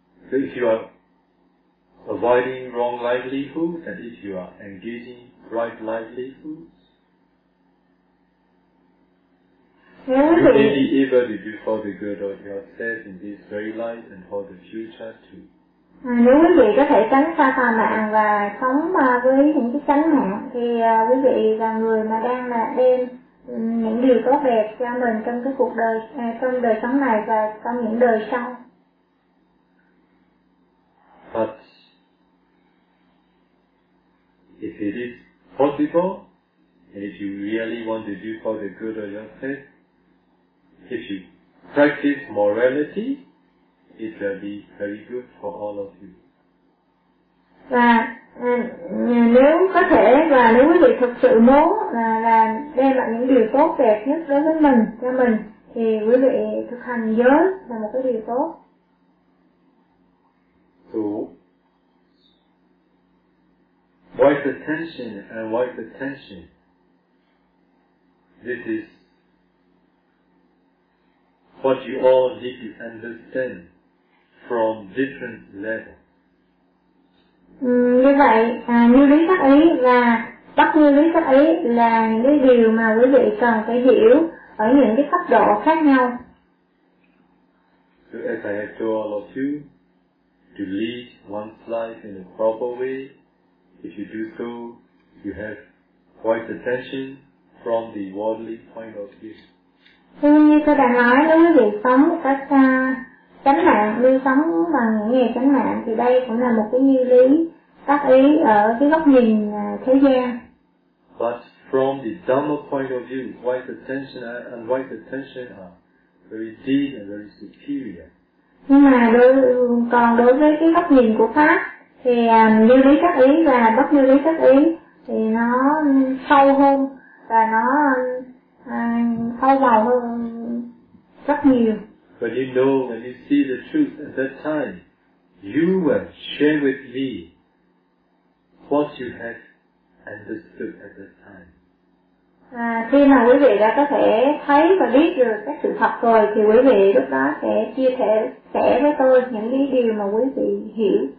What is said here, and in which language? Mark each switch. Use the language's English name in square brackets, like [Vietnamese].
[English] So if you are avoiding wrong livelihoods and if you are engaging right livelihoods, you may be able to do for the good of yourself in this very life and for the future too. [Vietnamese] Nếu quý vị có thể tránh xa tà mạng và sống với những cái chánh mạng thì quý vị là người mà đang là đem những điều tốt đẹp cho mình trong cái cuộc đời, trong đời sống này và trong những đời sau. [English] But if it is possible, and if you really want to do for the good of yourself, if you practice morality, it will be very good for all of you. [Vietnamese] Và nếu có thể và nếu quý vị thực sự muốn là đem lại những điều tốt đẹp nhất đối với mình cho mình thì quý vị thực hành giới là một cái điều tốt. [English] So, wise attention and wise attention. This is what you all need to understand from different levels. [Vietnamese] Như vậy, như lý tác ý và bất như lý tác ý là những cái điều mà quý vị cần phải hiểu ở những cái cấp độ khác nhau. [English] So as I have told all of you, to lead one's life in a proper way, if you do so, you have wise attention from the worldly point of view. [Vietnamese] Thế như tôi đã nói, nếu quý vị sống một cách chánh mạng, như sống bằng những nghề chánh mạng thì đây cũng là một cái như lý tác ý ở cái góc nhìn thế gian. [English] But from the Dhamma point of view, wise attention and wise attention are very deep and very superior. [Vietnamese] Nhưng mà đối với cái góc nhìn của Pháp thì như lý tác ý và bất như lý tác ý thì nó sâu hơn và nó sâu màu hơn rất nhiều. [English] When you know and you see the truth at that time, you will share with me what you have understood at that time. [Vietnamese] Khi mà quý vị đã có thể thấy và biết được các sự thật rồi thì quý vị lúc đó sẽ chia sẻ với tôi những cái điều mà quý vị hiểu.